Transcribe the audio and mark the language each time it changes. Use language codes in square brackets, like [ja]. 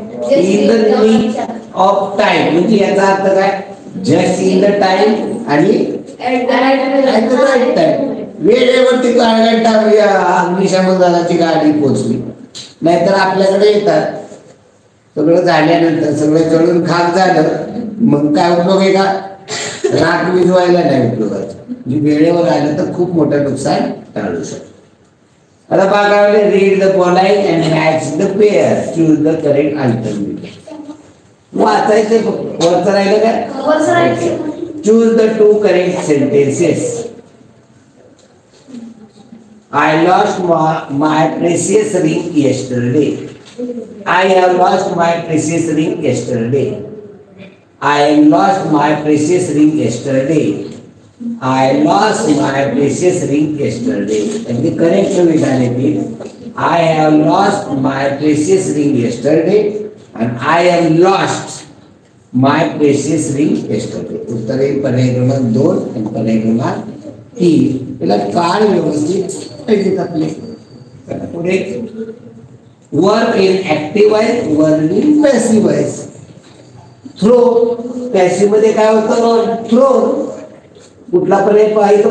[en] In the nick of time [mr] म्हणजे याचा अर्थ काय? [en] Just in the time [mr] आणि [en] at the right time. [mr] वेळेवरती अग्निशामक दलाची गाडी पोहोचली. नाहीतर आपल्याकडे येतात सगळं झाल्यानंतर सगळं जळून खाक झालं मग काय उपयोग आहे का? राख विझवायला नाही उपयोगाचं. वेळेवर आलं तर खूप मोठं नुकसान टाळू शकतो. आता बघावले [en] Read the following and match the pair. Choose the correct alternative. [mr] वाचायचं वरचं राहिलं काय? [en] Choose the 2 correct sentences. I lost my precious ring yesterday. I have lost my precious ring yesterday. I lost my precious ring yesterday. I lost my precious ring yesterday. And the correct alternative, I have lost my precious ring yesterday and I have lost my precious ring yesterday. [mr] उत्तर आहे पर्याय क्रमांक 2 आणि पर्याय क्रमांक 3. याला काळ व्यवस्थित पाहिजे आपले. पुढे [en] work in active [mr] आहे, [en] work in passive [mr] आहे. थ्रो पॅसिव्ह मध्ये काय होतं? थ्रो. कुठला पर्याय पाहिजे?